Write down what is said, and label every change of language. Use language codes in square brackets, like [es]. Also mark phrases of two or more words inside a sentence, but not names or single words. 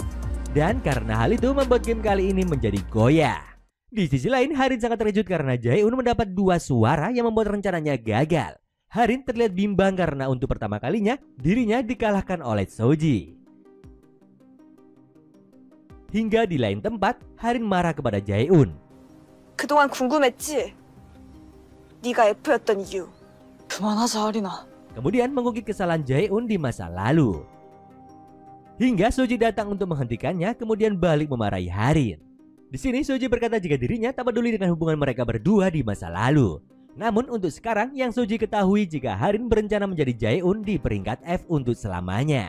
[id] Dan karena hal itu membuat game kali ini menjadi goyah. Di sisi lain, Harin sangat terkejut karena Jae-un mendapat 2 suara yang membuat rencananya gagal. Harin terlihat bimbang karena untuk pertama kalinya dirinya dikalahkan oleh Soji. Hingga di lain tempat, Harin marah kepada Jae-un. [ko] 그동안 궁금했지? 네가 F였던 이유. 그만하자 하린아. [id] Kemudian mengungkit kesalahan Jae-un di masa lalu. Hingga Soji datang untuk menghentikannya, kemudian balik memarahi Harin. Di sini Soji berkata jika dirinya tak peduli dengan hubungan mereka berdua di masa lalu. Namun untuk sekarang yang Soji ketahui jika Harin berencana menjadi Jae-un di peringkat F untuk selamanya.